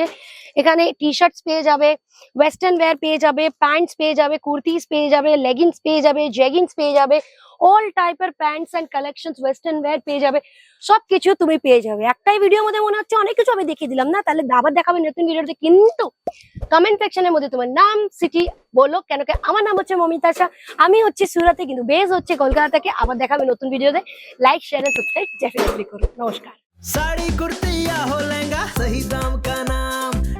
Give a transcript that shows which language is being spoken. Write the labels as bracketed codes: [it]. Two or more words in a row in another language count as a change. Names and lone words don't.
[bn] এখানে [en] T shirts [bn] পেয়ে যাবে, [en] western wear [bn] পেয়ে যাবে, প্যান্টস পেয়ে যাবে, কুর্তিস পেয়ে যাবে, লেগিংস পেয়ে যাবে, জেগিংস পেয়ে যাবে, অল টাইপের [en] pants and collections, western wear [bn] পেয়ে যাবে, সবকিছু তুমি পেয়ে যাবে। একটাই ভিডিওর মধ্যে মনে হচ্ছে অনেক কিছু আমি দেখিয়ে দিলাম না, তাহলে আবার দেখাবে নতুন ভিডিওতে। কিন্তু কমেন্ট সেকশনের মধ্যে তোমার নাম, সিটি বলো, কেন কি আমার নাম হচ্ছে মমিতাশা, আমি হচ্ছে সুরাতে, কিন্তু বেস হচ্ছে কলকাতা থেকে। আবার দেখাবে নতুন ভিডিওতে। [en] like, share and subscribe definitely [bn] করো। নমস্কার। [hi] साड़ी कुर्ती या हो लहंगा, सही दाम का नाम।